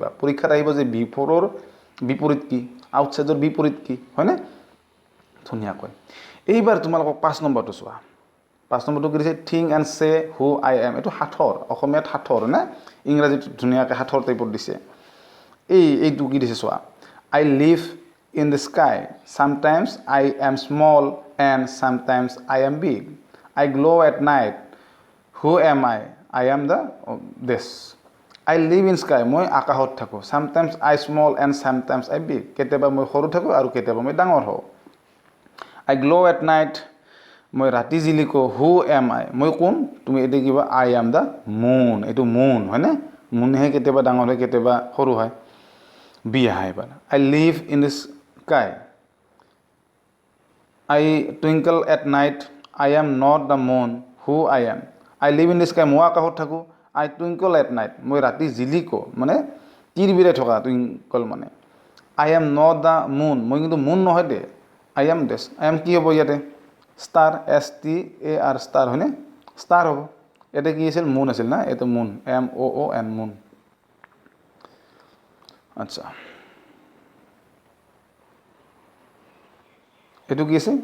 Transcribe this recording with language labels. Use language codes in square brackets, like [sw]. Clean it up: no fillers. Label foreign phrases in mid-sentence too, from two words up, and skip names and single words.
[as] পৰীক্ষাত আহিব যে বিফ'ৰৰ বিপৰীত কি, আউটছাইডৰ বিপৰীত কি, হয়নে? ধুনীয়াকৈ। এইবাৰ তোমালোকক 5 নম্বৰটো চোৱা। 5 নম্বৰটো কি দিছে, [en] think and say who I am. [as] এইটো সাঁথৰ, অসমীয়াত সাঁথৰ নে, ইংৰাজীত ধুনীয়াকৈ সাঁথৰ টাইপত দিছে। এইটো কি দিছে চোৱা, [en] I live in the sky, Sometimes I am small and sometimes I am big, I glow at night, who am I am the this. I live in sky, [as] মই আকাশত থাকোঁ, [en] sometimes I small and sometimes I big, [as] কেতিয়াবা মই সৰু থাকোঁ আৰু কেতিয়াবা মই ডাঙৰ হওঁ। [en] I glow at night, [as] মই ৰাতি জিলিকো, [en] who am I, [as] মই কোন? তুমি এতিয়া কিবা, [en] I am the moon, [as] এইটো মুন, হয়নে? মুনহে কেতিয়াবা ডাঙৰ হয়, কেতিয়াবা সৰু হয়। বি আহা এবাৰ, [en] I live in the sky, I twinkle at night, I am not the moon, who I am. I live in the sky, [as] মই আকাশত থাকোঁ, [en] I twinkle at night, [as] মই ৰাতি জিলিকো, মানে তিৰবিৰাই থকা, টুইংকল মানে। [en] I am not the moon, [as] মই কিন্তু মুন নহয় দে, [en] I am this. I am [as] কি হ'ব ইয়াতে? ষ্টাৰ, STAR ষ্টাৰ, হয়নে? ষ্টাৰ হ'ব। ইয়াতে কি আছিল? মুন আছিল না, এইটো মুন, MOON মুন। আচ্ছা, এইটো কি আছে?